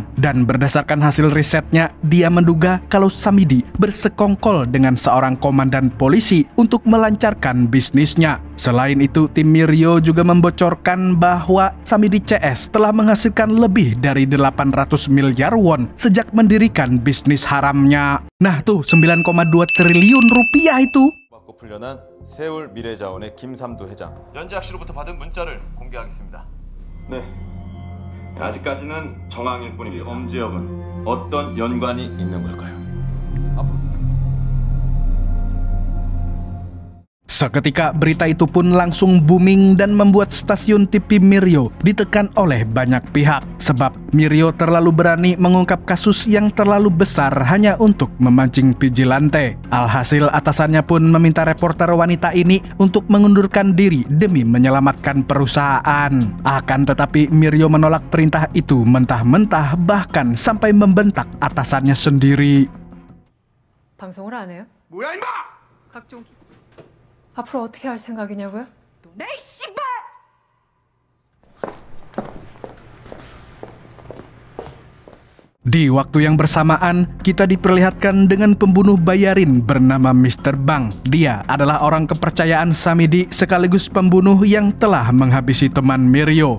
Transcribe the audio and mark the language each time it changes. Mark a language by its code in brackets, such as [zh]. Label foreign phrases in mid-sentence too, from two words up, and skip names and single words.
[id] Dan berdasarkan hasil risetnya, dia menduga kalau Samidi bersekongkol dengan seorang komandan polisi untuk melancarkan bisnisnya. Selain itu, tim Mirio juga membocorkan bahwa Samidi CS telah menghasilkan lebih dari 800 miliar won sejak mendirikan bisnis haramnya. Nah tuh, 9,2 triliun rupiah itu. [ko] 풀려난 세울 미래자원의 김삼두 회장. 연재학 씨로부터 받은 문자를 공개하겠습니다. 네. 아직까지는 정황일 뿐입니다. 엄지혁은 어떤 연관이 있는 걸까요? [id] Seketika berita itu pun langsung booming dan membuat stasiun TV Mirio ditekan oleh banyak pihak. Sebab Mirio terlalu berani mengungkap kasus yang terlalu besar hanya untuk memancing vigilante. Alhasil atasannya pun meminta reporter wanita ini untuk mengundurkan diri demi menyelamatkan perusahaan. Akan tetapi Mirio menolak perintah itu mentah-mentah, bahkan sampai membentak atasannya sendiri. [ko] 방송을 안 해요? 뭐야 임마! 각종 앞으로 어떻게 할 생각이냐고요? 내 씨발! [id] Di waktu yang bersamaan, kita diperlihatkan dengan pembunuh bayarin bernama Mr. Bang. Dia adalah orang kepercayaan Samidi sekaligus pembunuh yang telah menghabisi teman Mirio.